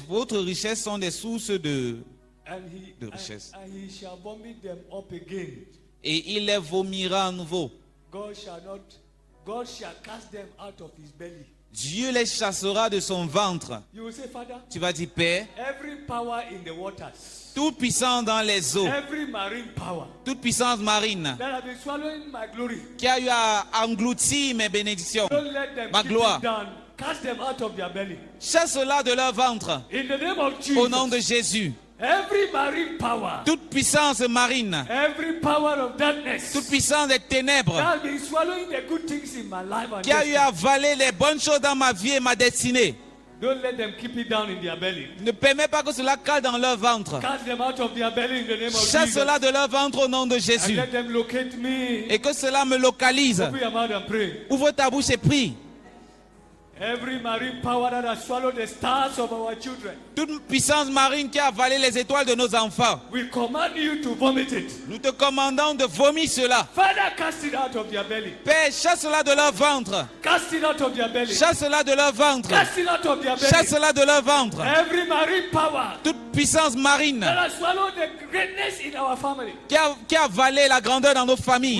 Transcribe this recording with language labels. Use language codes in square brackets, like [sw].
[fr] Votre richesse sont des sources de richesse. [en] And he shall vomit them up again. [fr] Et il les vomira à nouveau. [en] God shall cast them out of his belly. [fr] Dieu les chassera de son ventre. [en] You will say, Father, [fr] Tu vas dire, Père, [en] every power in the waters, [fr] toute puissance dans les eaux, [en] every marine power [fr] toute puissance marine [en] that have been swallowing my glory, [fr] qui a eu à engloutir mes bénédictions, [en] don't let them [fr] ma [en] keep [fr] gloire, [en] it down. Cast them out of their belly. [fr] chasse-la de leur ventre. [en] In the name of Jesus. [fr] Au nom de Jésus. [en] Every marine power, [fr] Toute puissance marine, [en] every power of darkness [fr] toute puissance des ténèbres [en] that has been swallowing the good things in my life and [fr] qui a eu [en] destiny, [fr] à avaler les bonnes choses dans ma vie et ma destinée, [en] don't let them keep it down in their belly. [fr] ne permets pas que cela cale dans leur ventre. [en] Cast them out of their belly in the name of Jesus. [fr] Chasse-la de leur ventre au nom de [en] And [fr] Jésus. [en] let them locate me. [fr] Et que cela me localise. [en] Open your mouth and pray. [fr] Ouvre ta bouche et prie. [en] Every marine power that has swallowed the stars of our children, [fr] Toute puissance marine qui a avalé les étoiles de nos enfants, [en] we command you to vomit it. [fr] nous te commandons de vomir cela. [en] Father, cast it out of their belly. [fr] Père, chasse-la de leur ventre. [en] Cast it out of their belly. [fr] Chasse-la de leur ventre. [en] Cast it out of their belly. [fr] Chasse-la de leur ventre. [en] Every marine power [fr] Toute puissance marine [en] that has swallowed the greatness in our family, [fr] qui a avalé la grandeur dans nos familles,